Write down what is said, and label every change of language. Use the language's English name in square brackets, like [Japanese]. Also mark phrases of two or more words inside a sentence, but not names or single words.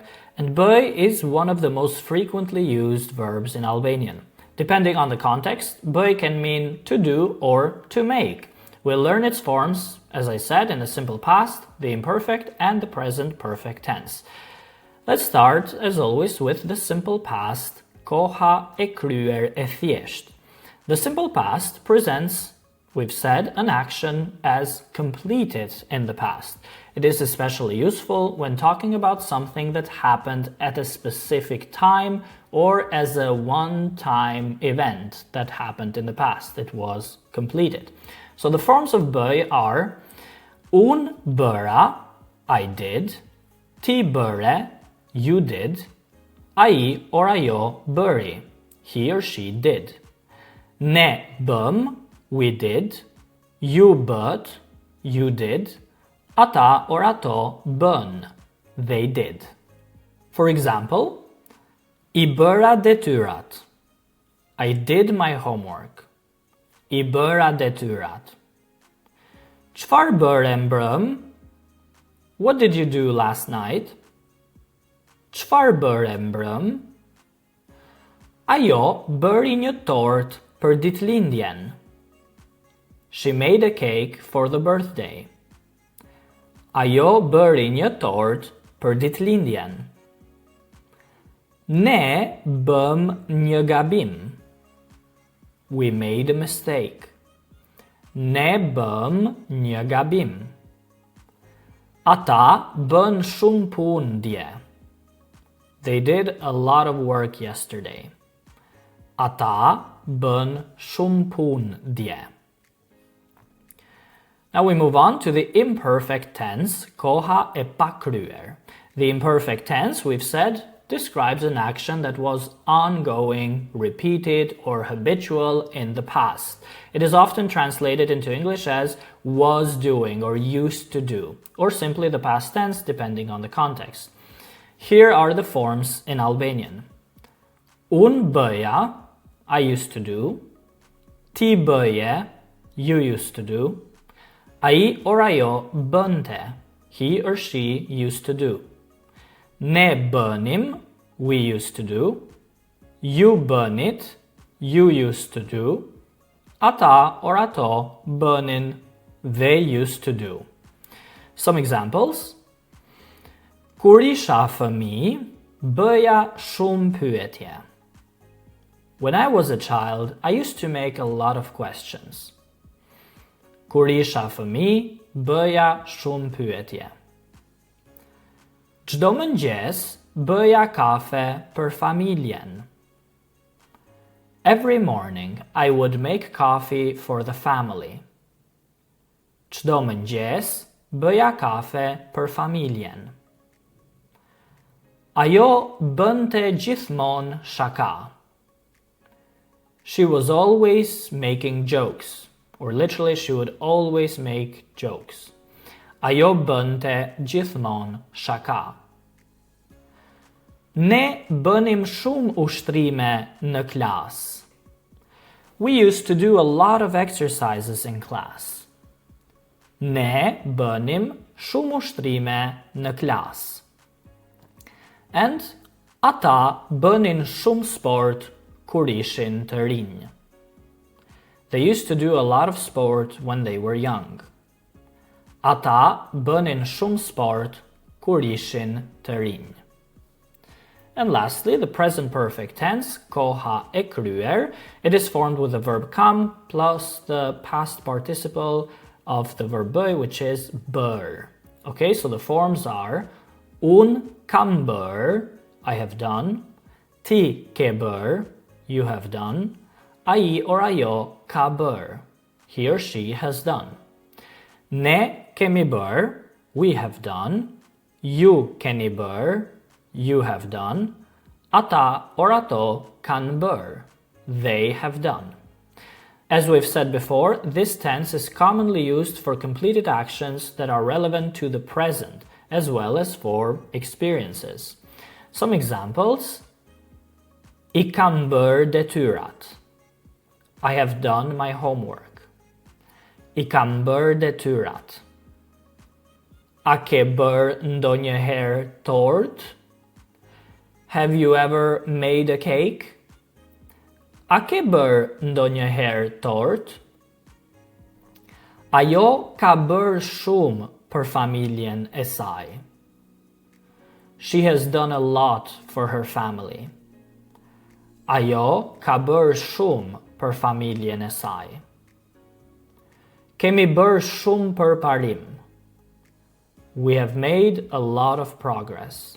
[English] And bëj is one of the most frequently used verbs in Albanian. Depending on the context, bëj can mean to do or to make. We'll learn its forms, as I said, in the simple past, the imperfect, and the present perfect tense. Let's start, as always, with the simple past, [Albanian] koha e kryer e thjesht. [English] The simple past presents, we've said, an action as completed in the past. It is especially useful when talking about something that happened at a specific time or as a one-time event that happened in the past. It was completed. So the forms of bëj are [Albanian] unë bëra, [English] I did, [Albanian] ti bëre, [English] you did, ai or [Albanian] ajo bëri, [English] he or she did. [Albanian] Ne bëm, [English] we did, [Albanian] ju bët, [English] you did, [Albanian] ata or ato bën, [English] they did. For example, I [Albanian] bëra detyrat, [English] I did my homework. [Albanian] I bëra detyrat. Çfarë bëre mbrëm? [English] What did you do last night? [Albanian] Çfarë bëre mbrëm? Ajo bëri një tortë për ditëlindjen. [English] She made a cake for the birthday. [Albanian] Ajo bëri një tortë për ditëlindjen. Ne bëm një gabim. [English] We made a mistake. [Albanian] Ne bëm një gabim. Ata bën shumë punë dje. [English] They did a lot of work yesterday. [Albanian] Ata bën shumë punë dje. [English] Now we move on to the imperfect tense, [Albanian] koha e pakryer. [English] The imperfect tense, we've said, describes an action that was ongoing, repeated, or habitual in the past. It is often translated into English as was doing or used to do, or simply the past tense depending on the context. Here are the forms in Albanian. [Albanian] Unë bëja, [English] I used to do. [Albanian] Ti bëje, [English] you used to do. [Albanian] Ai or ajo bënte, [English] he or she used to do. [Albanian] Ne bënim, [English] we used to do. [Albanian] Ju bënit, [English] you used to do. [Albanian] Ata or ato bënin, [English] they used to do. Some examples. [Albanian] Kur isha fëmijë, bëja shumë pyetje. [English] When I was a child, I used to make a lot of questions. [Albanian] Kur isha fëmijë, bëja shumë pyetje. Çdo mëngjes bëja kafe për familjen. [English] Every morning I would make coffee for the family. [Albanian] Çdo mëngjes bëja kafe për familjen. Ajo bënte gjithmonë shaka. [English] She was always making jokes, or literally she would always make jokes. [Albanian] Ajo bënte gjithmonë shaka. Ne bënim shumë ushtrime në klas. [English] We used to do a lot of exercises in class. [Albanian] Ne bënim shumë ushtrime në klas. And ata bënin shumë sport kur ishin të rinj. [English] They used to do a lot of sport when they were young. [Albanian] Ata bënin shumë sport kur ishin të rinj. [English] And lastly, the present perfect tense, [Albanian] koha e kryer. [English] It is formed with the verb kam plus the past participle of the verb bëj, which is bër. Okay, so the forms are [Albanian] unë kam bër, [English] I have done. [Albanian] Ti ke bër, [English] you have done. [Albanian] Ai or ajo ka bër, [English] he or she has done. [Albanian] Ne kemi bër, [English] we have done. [Albanian] Ju keni bër, [English] you have done. [Albanian] Ata or ato kan bër, [English] they have done. As we've said before, this tense is commonly used for completed actions that are relevant to the present, as well as for experiences. Some examples. I [Albanian] kam bër detyrat. [English] I have done my homework. I [Albanian] kam bërë detyrat. A ke bërë ndonjëherë tort? [English] Have you ever made a cake? [Albanian] A ke bërë ndonjëherë tort? Ajo ka bërë shumë për familjen e saj. [English] She has done a lot for her family. [Albanian] Ajo ka bërë shumë për familjen e saj. Kemi bërë shumë përparim. [English] We have made a lot of progress.